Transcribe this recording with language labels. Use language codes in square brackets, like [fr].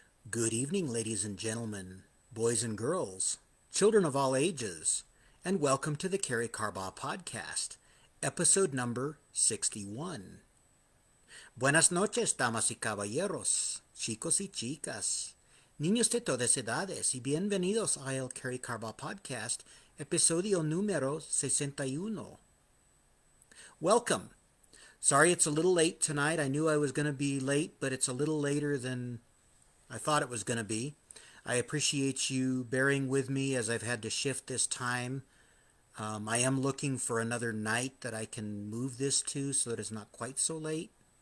[en] Good evening, ladies and gentlemen, boys and girls, children of all ages, and welcome to the Karey Carbaugh podcast, episode number 61. [es] Buenas noches, damas y caballeros, chicos y chicas, niños de todas edades, y bienvenidos a el Karey Carbaugh podcast, episodio número 61. [en] Welcome. Sorry it's a little late tonight. I knew I was going to be late, but it's a little later than I thought it was going to be. I appreciate you bearing with me as I've had to shift this time. I am looking for another night that I can move this to so that it's not quite so late.